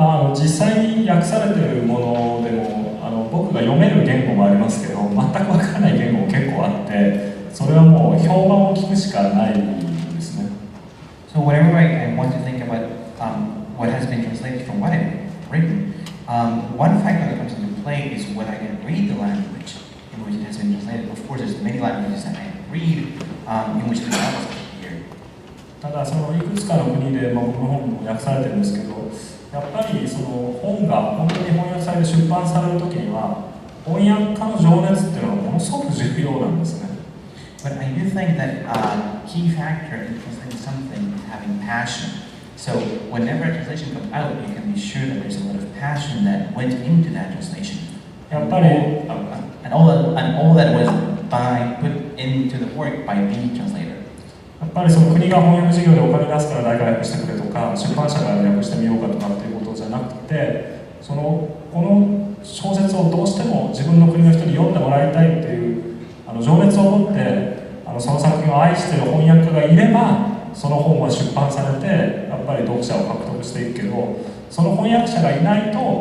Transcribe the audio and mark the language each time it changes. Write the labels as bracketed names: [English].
[Japanese] 実際に訳されているものでも僕が読める言語もありますけど、全くわからない言語も結構あって、それはもう評判を聞くしかないんですね。 [English] So whenever I want to think about what has been translated from what I've written, one factor that comes into play is when I can read the language in which it has been translated. Of course, there's many languages that I can read in which the Bible is here. [Japanese] ただそのいくつかの国で、僕の本も訳されてるんですけど、やっぱりその本が本当に翻訳されて出版される時には、翻訳家の情熱っていうのはものすごく重要なんですね。 [English] But I do think that key factor in translating something is having passion. So whenever a translation comes out, you can be sure that there's a lot of passion that went into that translation. [Japanese] やっぱり [English] And all that was put into the work by the translator. [Japanese] やっぱりその国が翻訳事業でお金出すから誰か訳してくれとか、出版社が訳してみようかとかっていうことじゃなくて、この小説をどうしても自分の国の人に読んでもらいたいっていう情熱を持ってその作品を愛している翻訳家がいれば、その本は出版されてやっぱり読者を獲得していくけど、その翻訳者がいないと